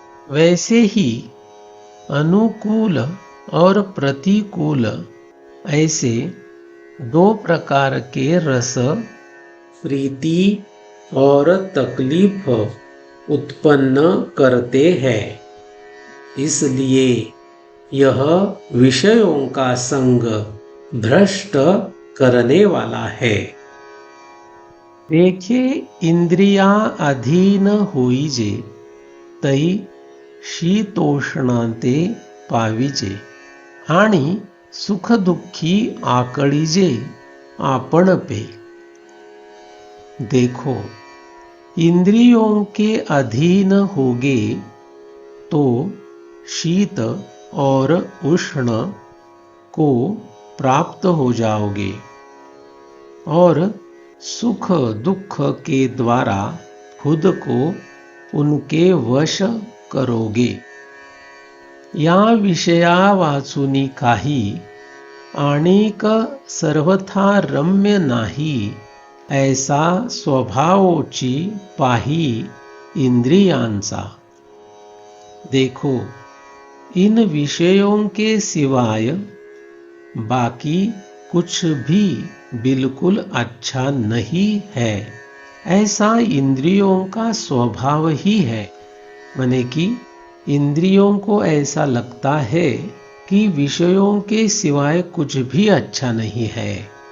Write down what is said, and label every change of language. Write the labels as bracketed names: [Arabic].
[Hindi] वैसे ही अनुकूल और प्रतिकूल ऐसे दो प्रकार के रस प्रीति और तकलीफ उत्पन्न करते हैं। इसलिए यह विषयों का संग भ्रष्ट करने वाला है। [Marathi] देखे इंद्रिया अधीन होईजे, तै शीतोष्णांते पाविजे, आणि सुख दुःखी आकळीजे आपण पे। [Hindi] देखो, इंद्रियों के अधीन होगे तो शीत और उष्ण को प्राप्त हो जाओगे, और सुख दुख के द्वारा खुद को उनके वश करोगे। [Marathi] या विषया वाचुनी काही आणिक सर्वथा रम्य नाही, ऐसा स्वभावोची पाही इंद्रियांचा। [Hindi] देखो, इन विषयों के सिवाय बाकी कुछ भी बिल्कुल अच्छा नहीं है, ऐसा इंद्रियों का स्वभाव ही है। माने कि इंद्रियों को ऐसा लगता है कि विषयों के सिवाय कुछ भी अच्छा नहीं है।